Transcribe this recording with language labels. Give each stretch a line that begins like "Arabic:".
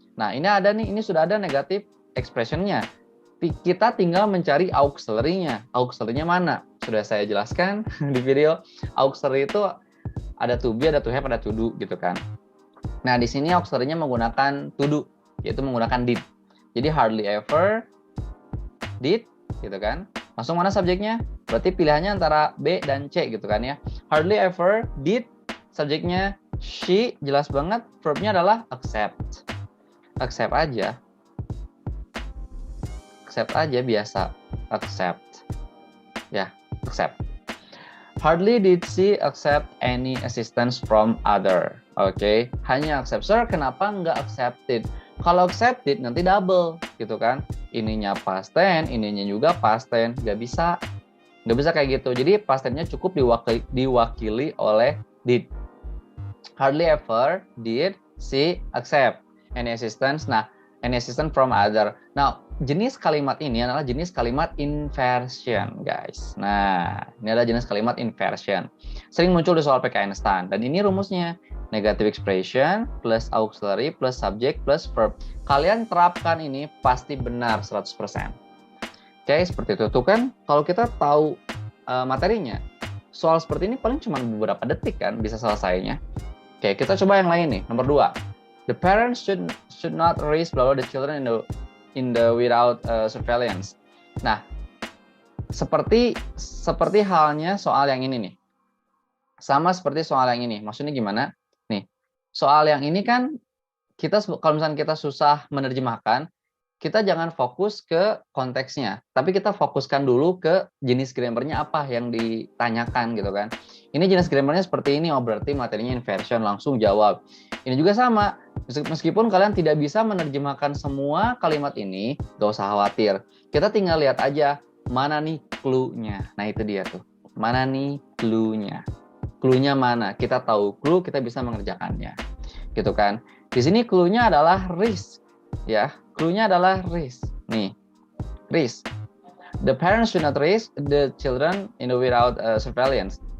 Indonesian: Nah, ini sudah ada negative expression-nya. Kita tinggal mencari auxiliary-nya. Auxiliary-nya mana? Sudah saya jelaskan di video. Auxiliary itu ada to be, ada to have, ada to do gitu kan. Nah, di sini auxiliary-nya menggunakan to do, yaitu menggunakan did. Jadi
English: hardly ever, did
Indonesian: gitu kan. Langsung mana subjeknya? Berarti pilihannya antara B dan C gitu kan ya.
English: Hardly ever, did,
Indonesian: subjeknya she, jelas banget. Verbnya adalah accept. accept aja. Accept aja biasa. Accept. Ya, accept.
English: Hardly did she accept any assistance from other.
Indonesian: Oke, hanya accept. Sir, kenapa nggak accepted? Kalau accepted nanti double, gitu kan? Ininya past tense, ininya juga past tense. Nggak bisa kayak gitu. Jadi past tense-nya cukup diwakili oleh did.
English: Hardly ever did she accept any assistance. Nah, any assistance from other.
Indonesian: Nah, jenis kalimat ini adalah jenis kalimat inversion, guys. Nah, ini adalah jenis kalimat inversion. Sering muncul di soal PKN STAN. Dan ini rumusnya.
English: Negative expression plus auxiliary plus subject plus verb.
Indonesian: Kalian terapkan ini pasti benar 100%. Oke, seperti itu. Tuh kan, kalau kita tahu materinya, soal seperti ini paling cuma beberapa detik kan bisa selesainya. Oke, kita coba yang lain nih. Nomor 2.
English: The parents should not raise the children in the without surveillance.
Indonesian: Nah, seperti halnya soal yang ini nih. Sama seperti soal yang ini. Maksudnya gimana? Nih, soal yang ini kan kita kalau misalnya kita susah menerjemahkan, kita jangan fokus ke konteksnya, tapi kita fokuskan dulu ke jenis grammarnya apa yang ditanyakan gitu kan. Ini jenis grammarnya seperti ini, oh berarti materinya inversion, langsung jawab. Ini juga sama, meskipun kalian tidak bisa menerjemahkan semua kalimat ini, gak usah khawatir. Kita tinggal lihat aja, mana nih clue-nya. Nah itu dia tuh, mana nih clue-nya. Clue-nya mana? Kita tahu clue, kita bisa mengerjakannya. Gitu kan. Di sini clue-nya adalah risk. Ya, clue-nya adalah risk. Nih, risk.
English: The parents should not raise the children in the without surveillance.